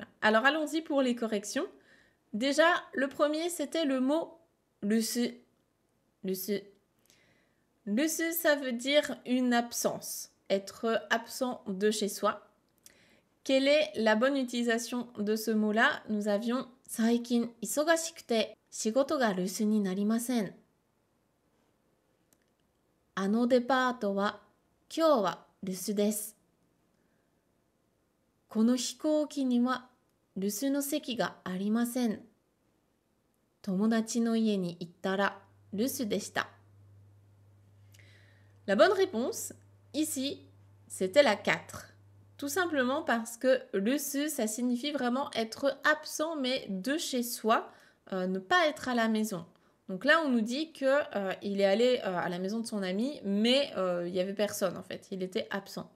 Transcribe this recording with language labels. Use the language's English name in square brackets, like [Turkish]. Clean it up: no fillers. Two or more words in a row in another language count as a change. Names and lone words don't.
[French] Alors allons-y pour les corrections. Déjà, le premier, c'était le mot lusu. Lusu. Lusu, ça veut dire une absence, être absent de chez soi. Quelle est la bonne utilisation de ce mot-là? Nous avions [Japanese] 最近忙しくて仕事が留守になりません. あのデパートは今日は留守です。この飛行機には留守の席がありません。友達の家に行ったら留守でした。 [French] La bonne réponse, ici, c'était la 4. Tout simplement parce que lusu, ça signifie vraiment être absent, mais de chez soi, ne pas être à la maison. Donc là, on nous dit qu'il est allé à la maison de son ami, mais il n'y avait personne en fait, il était absent.